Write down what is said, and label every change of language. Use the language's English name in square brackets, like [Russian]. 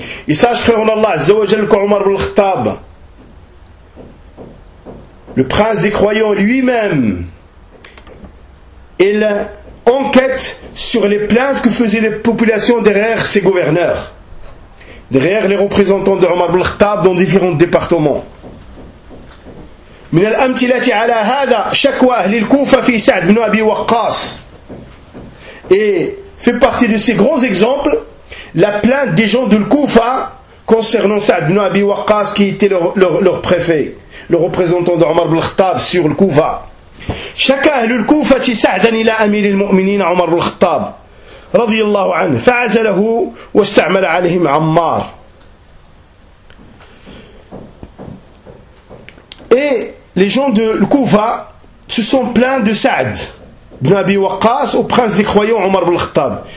[French] Et sache frère Allah, Azza wa Jal, qu'Omar ibn Khattab, le prince des croyants lui-même, il enquête sur les plaintes que faisaient les populations derrière ses gouverneurs. Derrière les représentants de Omar ibn Khattab dans différents départements. [Arabic] من الأمثلة على هذا شكوى أهل الكوفة في سعد بن أبي وقاص. [French] Et fait partie de ces grands exemples la plainte des gens de Koufa concernant Sa'd ibn Abi Waqqas qui était leur préfet, le représentant de Omar ibn Khattab sur le Koufa. [Arabic] شكى أهل الكوفة سعدا إلى أمير المؤمنين عمر بن الخطاب رضي الله عنه فعزله واستعمل عليهم عمار. [French] Et les gens de Koufa se sont plaints de Sa'd ibn Abi Waqqas au prince des croyants Omar ibn Khattab.